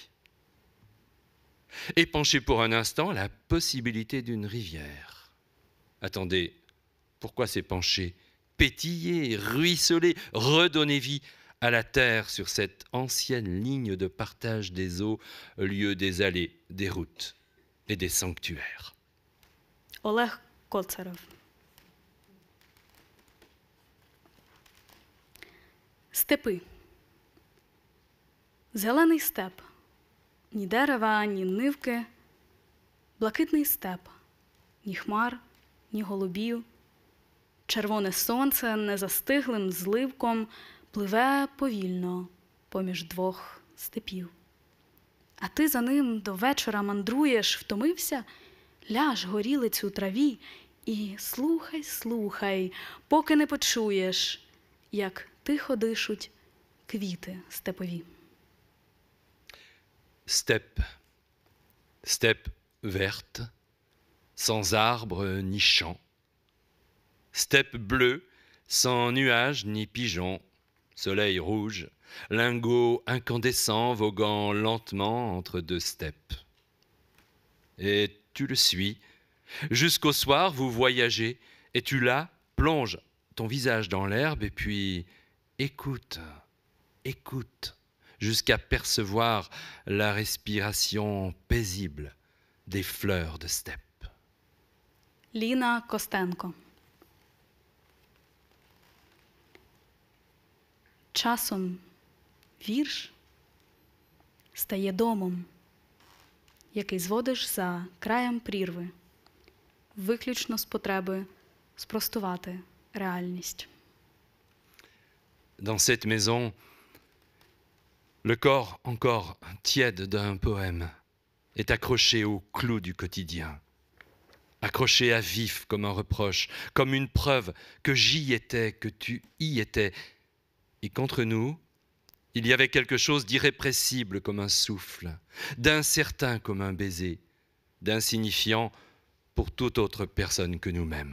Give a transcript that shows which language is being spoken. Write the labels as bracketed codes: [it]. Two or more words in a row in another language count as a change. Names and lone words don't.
[fr] Épancher pour un instant la possibilité d'une rivière. Attendez, pourquoi s'épancher? Pétiller, ruisseler, redonner vie à la terre sur cette ancienne ligne de partage des eaux, lieu des allées, des routes et des sanctuaires. [uk] Олег Коцаров. Степи. Зелений степ. Ні дерева, ні нивки. Блакитний степ. Ні хмар, ні голубів. Червоне сонце незастиглим зливком пливе повільно поміж двох степів. А ти за ним до вечора мандруєш, втомився? Ляж, горілиць у траві, і слухай, слухай, поки не почуєш, як тихо дишуть квіти степові. [fr] Steppe. Steppe verte, sans arbres ni champs. Steppe bleue, sans nuages ni pigeons. soleil rouge, lingot incandescent voguant lentement entre deux steppes. Et tu le suis. Jusqu'au soir, vous voyagez, et tu là, plonges ton visage dans l'herbe, et puis écoute, écoute, jusqu'à percevoir la respiration paisible des fleurs de steppe. [uk] Ліна Костенко. Часом вірш стає домом, який зводиш за краєм прірви, виключно з потреби спростувати реальність. [fr] Dans cette maison, le corps encore tiède d'un poème est accroché au clou du quotidien, accroché à vif comme un reproche, comme une preuve que j'y étais, que tu y étais, et qu'entre nous, il y avait quelque chose d'irrépressible comme un souffle, d'incertain comme un baiser, d'insignifiant pour toute autre personne que nous-mêmes.